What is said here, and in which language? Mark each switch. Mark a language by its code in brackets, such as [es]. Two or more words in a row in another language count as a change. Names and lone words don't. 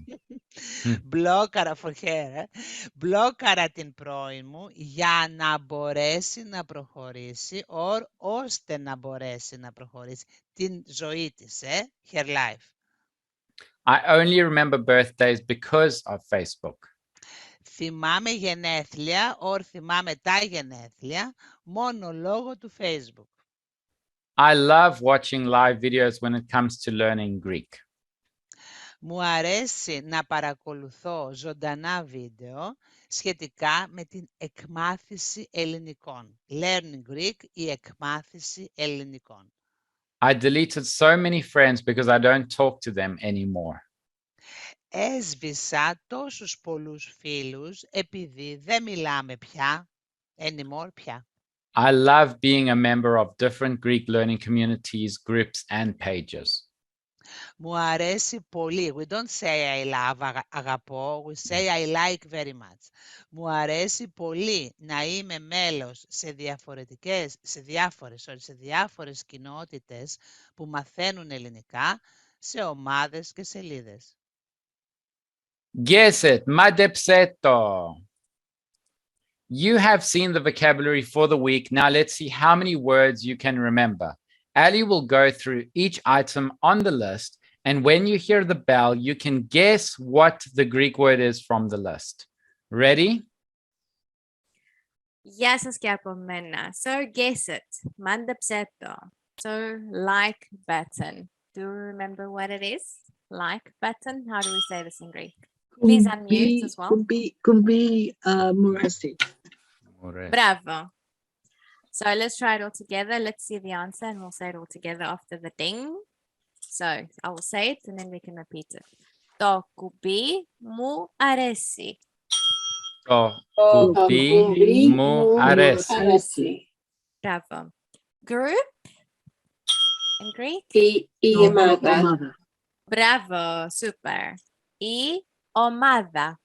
[en] Μπλόκαρα for her. [el] Μπλόκαρα την πρώην μου για να μπορέσει να προχωρήσει ώστε να μπορέσει να προχωρήσει την ζωή της, [en] her life. I only remember birthdays because of Facebook. [el] Θυμάμαι γενέθλια θυμάμαι τα γενέθλια μόνο λόγω του Facebook. [en] I love watching live videos when it comes to learning Greek. [el] Μου αρέσει να παρακολουθώ ζωντανά βίντεο σχετικά με την εκμάθηση ελληνικών. [en] Learning Greek [el] ή εκμάθηση ελληνικών. [en] I deleted so many friends because I don't talk to them anymore. [el] Έσβησα τόσους πολλούς φίλους επειδή δεν μιλάμε πια, anymore πια. [en] I love being a member of different Greek learning communities, groups, and pages. [el] Μου αρέσει πολύ. [en] We don't say I love, αγαπώ. We say I like very much. [el] Μου αρέσει πολύ να είμαι μέλος σε διάφορες κοινότητες που μαθαίνουν ελληνικά, σε ομάδες και σελίδες. [en] Guess it, madepseto. You have seen the vocabulary for the week. Now let's see how many words you can remember. Ali will go through each item on the list, and when you hear the bell, you can guess what the Greek word is from the list. Ready? [el] Γεια σας και από μένα. [en] So guess it. [el] Μάντεψέ το. [en] So like button. Do you remember what it is? Like button. How do we say this in Greek? Please unmute as well. Could be Moresi. Bravo. So let's try it all together. Let's see the answer and we'll say it all together after the ding. So I will say it and then we can repeat it. [el] Το κουμπί μου αρέσει. Το κουμπί μου αρέσει. [en] Bravo. Group in Greek? [el] Η ομάδα. Bravo. Super. Η ομάδα.